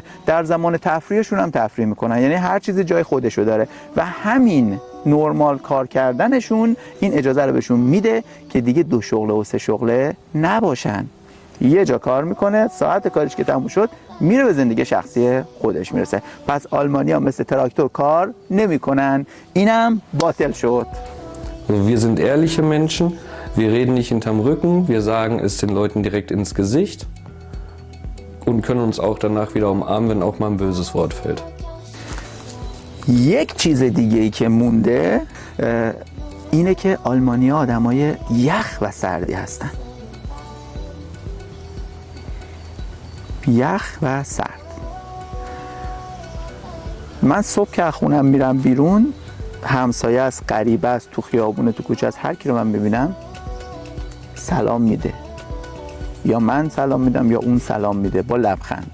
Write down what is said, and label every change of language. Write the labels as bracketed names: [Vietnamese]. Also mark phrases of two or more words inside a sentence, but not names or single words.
[Persian] در زمان تفریحشون هم تفریح میکنن، یعنی هر چیزی جای خودشو داره و همین نرمال کار کردنشون این اجازه رو بهشون میده که دیگه 2 شغله و 3 شغله نباشن. یه جا کار میکنه، ساعت کارش که تموم شد میره به زندگی شخصی خودش میرسه. پس آلمانی‌ها مثل تراکتور کار نمیکنن. اینم باطل شد. [German] Also wir sind ehrliche Menschen, wir reden nicht hinterm Rücken, wir sagen es den Leuten direkt ins Gesicht und können uns auch danach wieder umarmen, wenn auch mal ein böses Wort fällt. [Persian] یک چیز دیگه ای که مونده اینه که آلمانی‌ها آدمای یخ و سردی هستن. یخ و سرد. من صبح که خونم میرم بیرون، همسایه است، غریبه است، تو خیابونه، تو کوچه است، هر کی رو من ببینم سلام میده، یا من سلام میدم یا اون سلام میده با لبخند.